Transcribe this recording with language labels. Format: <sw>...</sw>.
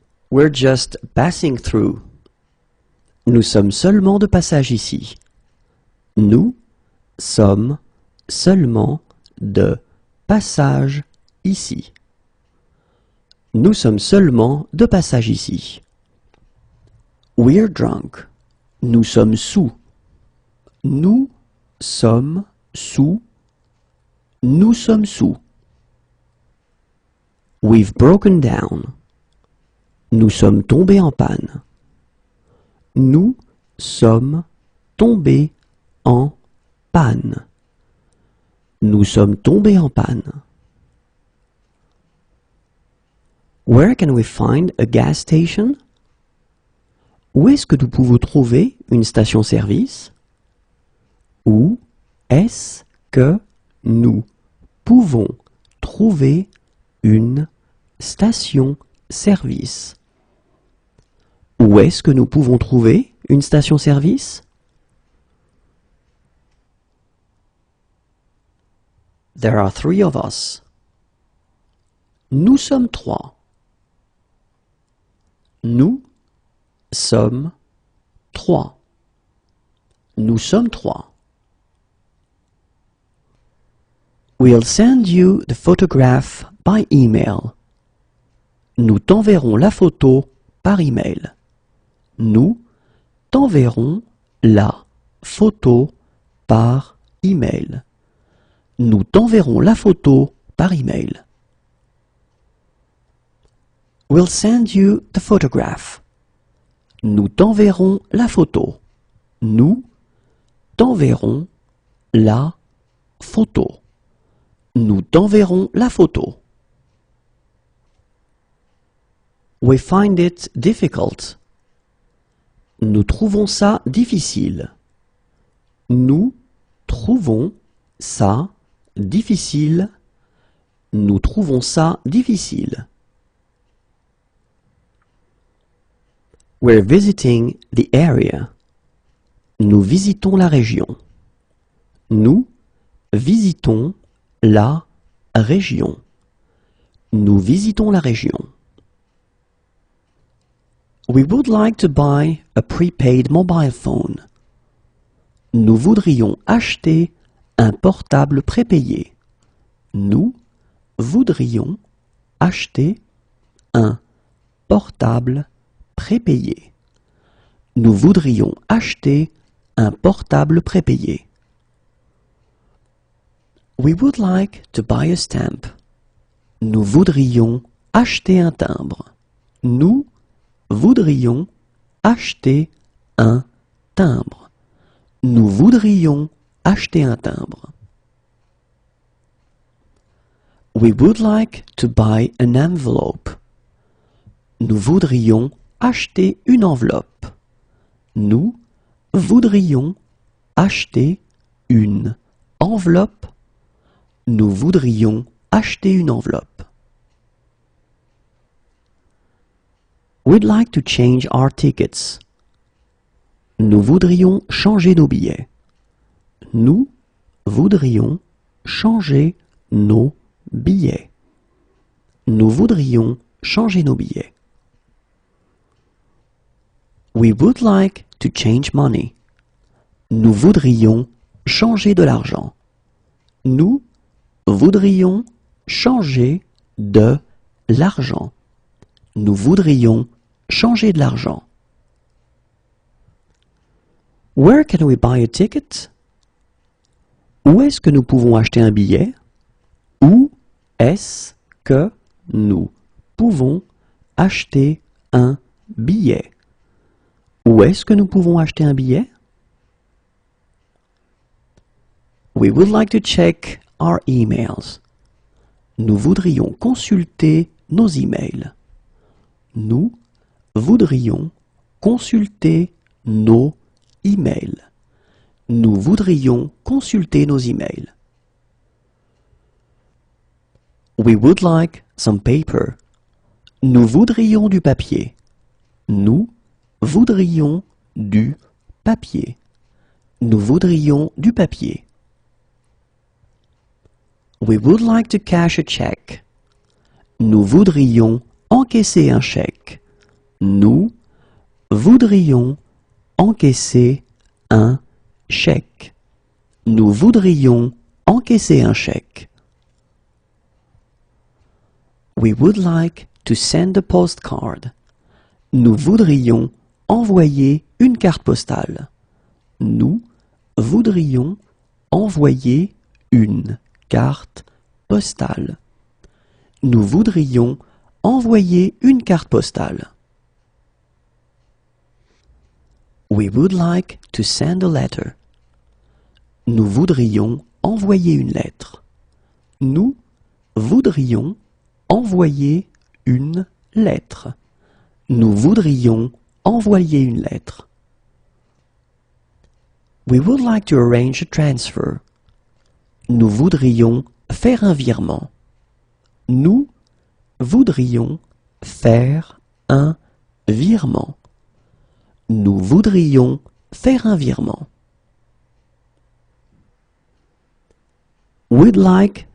<en>We're just passing through.</en> <fr>Nous sommes seulement de passage ici. Nous sommes seulement de passage ici. Nous sommes seulement de passage ici.</fr> <en>We're drunk.</en> <fr>Nous sommes sous. Nous sommes sous. Nous sommes sous.</fr> <en>We've broken down.</en> <fr>Nous sommes tombés en panne. Nous sommes tombés en panne. Nous sommes tombés en panne.</fr> <en>Where can we find a gas station?</en> <fr>Où est-ce que nous pouvons trouver une station-service? Où est-ce que nous pouvons trouver une station-service? Où est-ce que nous pouvons trouver une station-service?</fr> <en>There are 3 of us.</en> <fr>Nous sommes 3. Nous sommes 3. Nous sommes 3.</fr> <en>We'll send you the photograph by email.</en> <fr>Nous t'enverrons la photo par email. Nous t'enverrons la photo par email. Nous t'enverrons la photo par email.</fr> <en>We'll send you the photograph.</en> <fr>Nous t'enverrons la photo. Nous t'enverrons la photo. Nous t'enverrons la photo.</fr> <en>We find it difficult.</en> <fr>Nous trouvons ça difficile. Nous trouvons ça difficile. Nous trouvons ça difficile.</fr> <en>We're visiting the area.</en> <fr>Nous visitons la région. Nous visitons la région. Nous visitons la région.</fr> <en>We would like to buy a prepaid mobile phone.</en> <fr>Nous voudrions acheter un portable prépayé. Nous voudrions acheter un portable prépayé. Nous voudrions acheter un portable prépayé.</fr> <en>We would like to buy a stamp.</en> <fr>Nous voudrions acheter un timbre. Nous voudrions acheter un timbre. Nous voudrions acheter un timbre.</fr> <en>We would like to buy an envelope.</en> <fr>Nous voudrions acheter une enveloppe. Nous voudrions acheter une enveloppe. Nous voudrions acheter une enveloppe.</fr> <en>We'd like to change our tickets.</en> <fr>Nous voudrions changer nos billets. Nous voudrions changer nos billets. Nous voudrions changer nos billets.</fr> <en>We would like to change money.</en> <fr>Nous voudrions changer de l'argent. Nous voudrions changer de l'argent. Nous voudrions changer de l'argent.</fr> <en>Where can we buy a ticket?</en> <fr>Où est-ce que nous pouvons acheter un billet? Où est-ce que nous pouvons acheter un billet? Où est-ce que nous pouvons acheter un billet?</fr> <en>We would like to check our emails.</en> <fr>Nous voudrions consulter nos emails. Nous voudrions consulter nos emails. Nous voudrions consulter nos emails.</fr> <en>We would like some paper.</en> <fr>Nous voudrions du papier. Nous voudrions du papier. Nous voudrions du papier.</fr> <en>We would like to cash a check.</en> <fr>Nous voudrions encaisser un chèque. Nous voudrions encaisser un chèque. Nous voudrions encaisser un chèque.</fr> <en>We would like to send a postcard.</en> <fr>Nous voudrions envoyer une carte postale. Nous voudrions envoyer une carte postale. Nous voudrions envoyer une carte postale.</fr> <en>We would like to send a letter.</en> <fr>Nous voudrions envoyer une lettre. Nous voudrions envoyer une lettre. Nous voudrions envoyer une lettre.</fr> <en>We would like to arrange a transfer.</en> <fr>Nous voudrions faire un virement. Nous voudrions faire un virement. Nous voudrions faire un virement.</fr> <en>We'd like</en>